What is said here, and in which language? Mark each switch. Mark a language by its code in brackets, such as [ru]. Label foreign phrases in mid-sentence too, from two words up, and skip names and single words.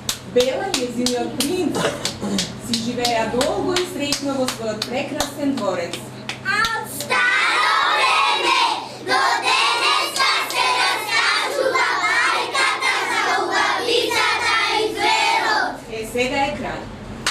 [mk] Бела и нејзиниот принц си живеа долго и среќно во својот прекрасен дворец. А од старо време до денеска се раскажува бајката за угавицата и зверот. Сега е крај.